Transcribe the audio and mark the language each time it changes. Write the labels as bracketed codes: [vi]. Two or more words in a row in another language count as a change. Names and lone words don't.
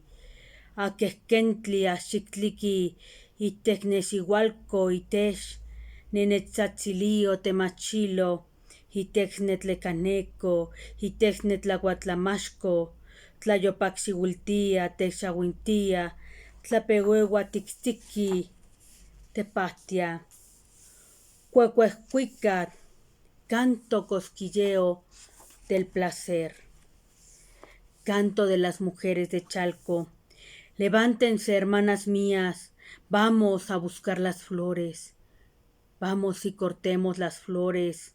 [nci] Aquesquentli, Axictliqui, Itecnesihualco, Itex, Nenetzatsilio, Temachilo, Itexnetlecaneco, Itexnetlahuatlamasco, Tlayopaxihuiltia, Texahuintia, Tlapehuehua, Tixtiqui, Tepatia, Cuecuescuicat, [es] canto cosquilleo del placer. Canto de las mujeres de Chalco. Levántense, hermanas mías, vamos a buscar las flores. Vamos y cortemos las flores.